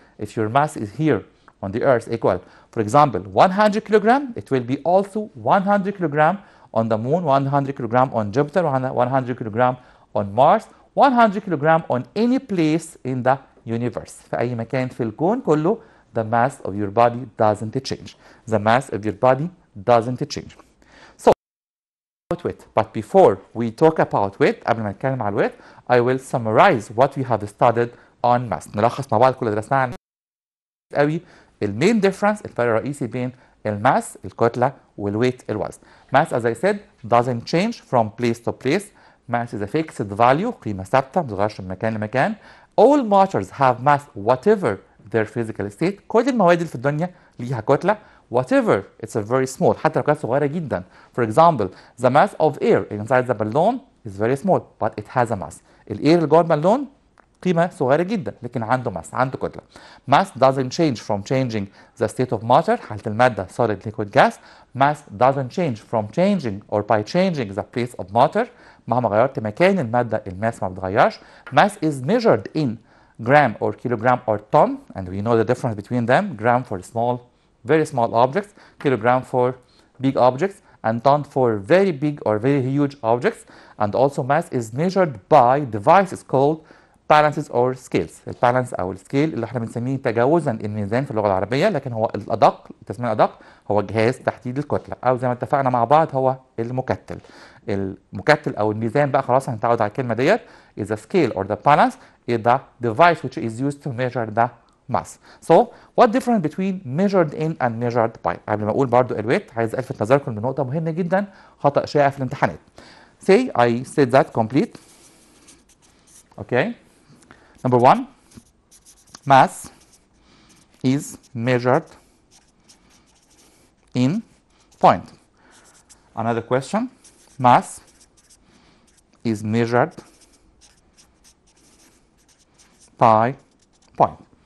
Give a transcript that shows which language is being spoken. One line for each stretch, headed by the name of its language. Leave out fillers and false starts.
English: If your mass is here on the earth equal, for example, 100 kilogram, it will be also 100 kilogram on the moon, 100 kilogram on Jupiter, 100 kilogram on Mars, 100 kilogram on any place in the universe.
Arabic: في أي مكان في الكون كله,
English: the mass of your body doesn't change. The mass of your body doesn't change. So, weight. But before we talk about weight,
Arabic: قبل ما نتكلم على الويت,
English: I will summarize what we have studied on mass.
Arabic: نلخص مع بعض كل اللي درسناه عن قوي المين ديفرنس, الفرق الرئيسي بين الماس الكتلة والويت الوزن.
English: Mass, as I said, doesn't change from place to place. Mass is a fixed value,
Arabic: قيمة ثابتة ما بتتغيرش من مكان لمكان.
English: All matters have mass whatever their physical state.
Arabic: كل المواد اللي في الدنيا ليها كتلة
English: whatever it's a very small,
Arabic: حتى لو كانت صغيرة جدا.
English: For example, the mass of air inside the balloon is very small but it has a mass.
Arabic: الاير اللي جوه البالون قيمة صغيرة جدا لكن عنده ماس، عنده كتلة.
English: mass doesn't change from changing the state of matter،
Arabic: حالة المادة
English: solid liquid gas. mass doesn't change from changing or by changing the place of matter،
Arabic: مهما غيرت مكان المادة الماس ما بتغيرش.
English: mass is measured in gram or kilogram or ton and we know the difference between them. gram for small, very small objects, kilogram for big objects, and ton for very big or very huge objects. And also mass is measured by devices called balances or scales.
Arabic: البالانس او السكيل اللي احنا بنسميه تجاوزا الميزان في اللغه العربيه، لكن هو الادق، التسميه الادق هو جهاز تحديد الكتله، او زي ما اتفقنا مع بعض هو المكتل. المكتل او الميزان بقى خلاص هنتعود على الكلمه ديت
English: is a scale or the balance is the device which is used to measure the mass. So what difference between measured in and measured by؟
Arabic: قبل ما اقول برضو الويت عايز الفت نظركم لنقطه مهمه جدا، خطا شائع في الامتحانات.
English: Say I said that complete. Okay. Number one, mass is measured in point. Another question, mass is measured by point.